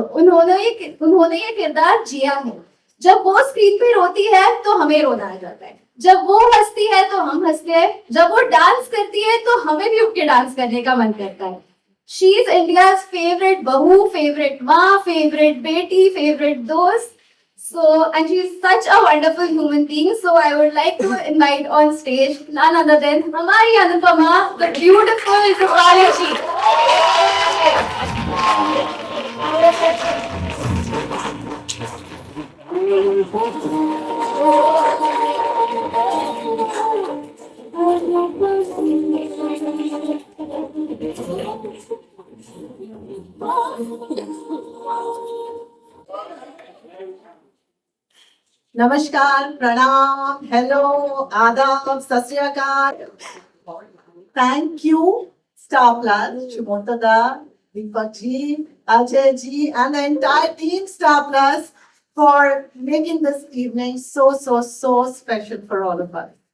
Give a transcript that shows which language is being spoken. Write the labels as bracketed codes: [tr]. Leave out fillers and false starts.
[hi] उन्होंने ये किरदार जिया है। जब वो स्क्रीन पे रोती है तो हमें रोना आ जाता है, जब वो हंसती है तो हम हंसते हैं, जब वो डांस करती है तो हमें भी उठ के डांस करने का मन करता है। [en] She is India's favourite बहू, favourite माँ, favourite बेटी, फेवरेट दोस्त। So, and she is such a wonderful human being. So, I would like to invite on stage none other than Hamari Anupama, the beautiful Rupali ji. [hi] नमस्कार, प्रणाम, hello, आदाब, सत श्री अकाल। [en] Thank you Star Plus, Shubhoda, Deepak ji, Ajay ji and the entire team Star Plus for making this evening so special for all of us.